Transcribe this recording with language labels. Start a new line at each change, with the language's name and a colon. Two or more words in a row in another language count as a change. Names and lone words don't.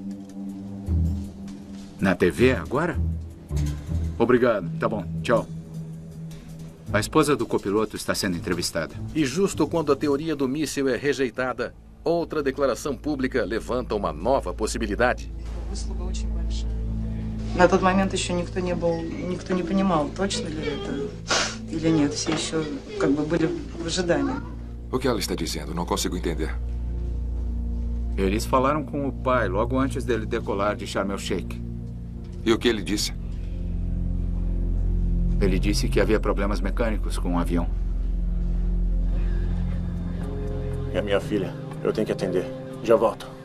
Portuguese: Na TV agora? Obrigado, tá bom, tchau. A esposa do copiloto está sendo entrevistada. E justo quando a teoria do míssil é rejeitada, outra declaração pública levanta uma nova possibilidade.
Russian: На тот момент еще никто не понимал, точно ли это или нет. Все еще были в ожидании.
Portuguese: O que ela está dizendo? Não consigo entender. Eles falaram com o pai logo antes dele decolar de Sharm el-Sheikh. E o que ele disse? Ele disse que havia problemas mecânicos com o avião. É minha filha. Eu tenho que atender. Já volto.